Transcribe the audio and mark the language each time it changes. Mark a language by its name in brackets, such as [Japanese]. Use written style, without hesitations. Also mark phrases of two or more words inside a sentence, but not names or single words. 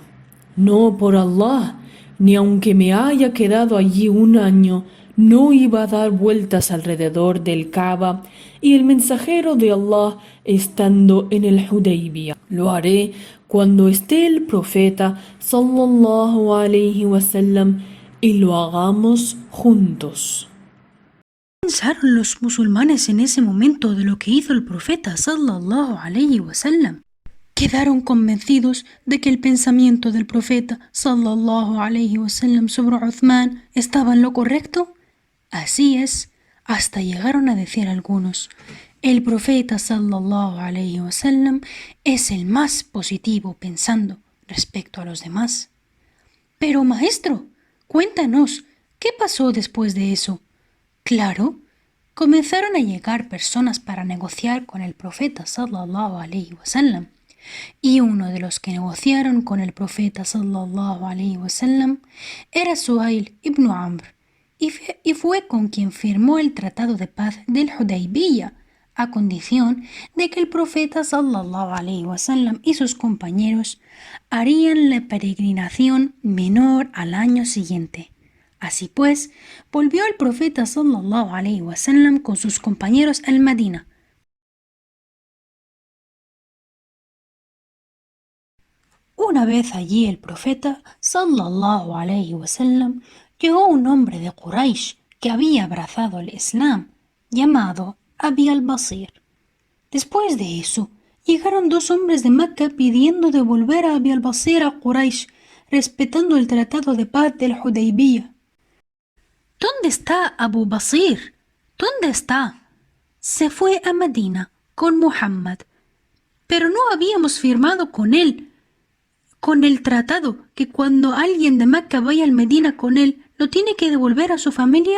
[Spanish] No, por Allah, ni aunque me haya quedado allí un año, no iba a dar vueltas alrededor del Kaaba y el mensajero de Allah estando en el Hudaybiyah. Lo haré cuando esté el profeta [Arabic] صلى الله عليه وسلم [Spanish] y lo hagamos juntos». Pensaron los musulmanes en ese momento de lo que hizo el profeta [Arabic] صلى الله عليه وسلم. [Spanish] Quedaron convencidos de que el pensamiento del profeta [Arabic] صلى الله عليه وسلم [Spanish] sobre Uthman estaba en lo correcto. Así es, hasta llegaron a decir algunos: el profeta [Arabic] صلى الله عليه وسلم [Spanish] es el más positivo pensando respecto a los demás. Pero maestro, cuéntanos, ¿qué pasó después de eso? Claro, comenzaron a llegar personas para negociar con el profeta [Arabic] صلى الله عليه وسلم. [Spanish] Y uno de los que negociaron con el profeta [Arabic] صلى الله عليه وسلم [Spanish] era Suhail ibn Amr, y fue con quien firmó el tratado de paz del Hudaybiyah, a condición de que el profeta [Arabic] صلى الله عليه وسلم [Spanish] y sus compañeros harían la peregrinación menor al año siguiente. Así pues, volvió el profeta [Arabic] صلى الله عليه وسلم [Spanish] con sus compañeros al Medina. Una vez allí el profeta [Arabic] صلى الله عليه وسلم [Spanish] llegó un hombre de Quraysh que había abrazado el Islam, llamado Abi al-Basir. Después de eso, llegaron dos hombres de Mecca pidiendo devolver a Abi al-Basir a Quraysh, respetando el tratado de paz del Hudaybiyah. ¿Dónde está Abu Basir? ¿Dónde está? Se fue a Medina con Muhammad, pero no habíamos firmado con él, con el tratado, que cuando alguien de Mecca vaya al Medina con él, lo tiene que devolver a su familia.